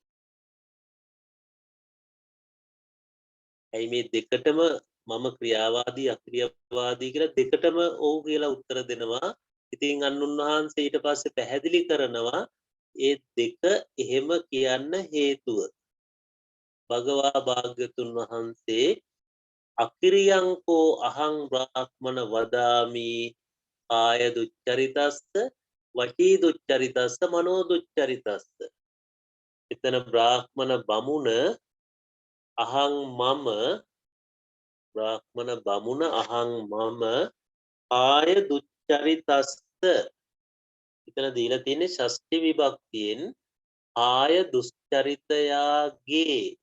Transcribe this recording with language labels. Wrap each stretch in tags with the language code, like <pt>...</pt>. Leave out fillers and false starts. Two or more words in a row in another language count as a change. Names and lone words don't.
<si>ඇයි මේ දෙකටම මම ක්‍රියාවාදී අක්‍රියවාදී කියලා දෙකටම ඔව් කියලා උත්තර දෙනවා. ඉතින් අනුන්වහන්සේ ඊට පස්සේ පැහැදිලි කරනවා ඒ දෙක එහෙම කියන්න හේතුව.</si> <pi>භගවා</pi> <si>භාග්‍යතුන් වහන්සේ</si> <pi>අකිරියංකෝ අහං බ්‍රාහ්මන වදාමි කාය දුච්චරිතස්ස වචී දුච්චරිතස්ස මනෝ දුච්චරිතස්ස.</pi> <si>එතන බ්‍රාහ්මන බමුණ අහං මම.</si> <pi>බ්‍රාහ්මන බමුණ අහං මම කාය දුච්චරිතස්ස.</pi> <si>එතන දීලා තියෙන්නේ ෂෂ්ඨි විභක්තියෙන් කාය දුස්චරිතයාගේ.</si>